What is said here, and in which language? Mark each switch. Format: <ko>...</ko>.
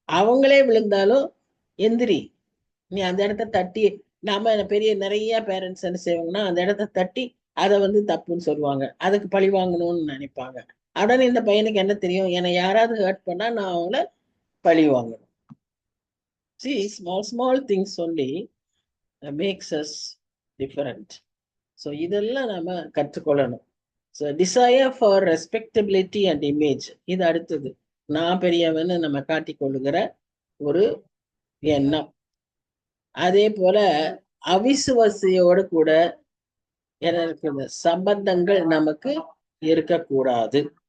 <ta>அவங்களே விழுந்தாலும் எந்திரி, நீ அந்த இடத்த தட்டி. நாம பெரிய நிறைய பேரண்ட்ஸ் என்ன செய்வாங்கன்னா அந்த இடத்த தட்டி அதை தப்புன்னு சொல்லுவாங்க, அதுக்கு பழி வாங்கணும்னு நினைப்பாங்க. உடனே இந்த பையனுக்கு என்ன தெரியும், என்னை யாராவது ஹர்ட் பண்ணா நான் அவங்கள பழி வாங்கணும்.</ta> <en>See, small things only makes us different.</en> <ta>So இதெல்லாம் நாம கற்றுக்கொள்ளணும். So desire for respectability and image, இது அடுத்தது. நான் பெரியவன்னு நம்ம காட்டிக்கொள்ளுகிற ஒரு எண்ணம். அதே போல அவிசுவாசியோடு கூட என்ன இருக்குது, சம்பந்தங்கள் நமக்கு இருக்கக்கூடாது.</ta>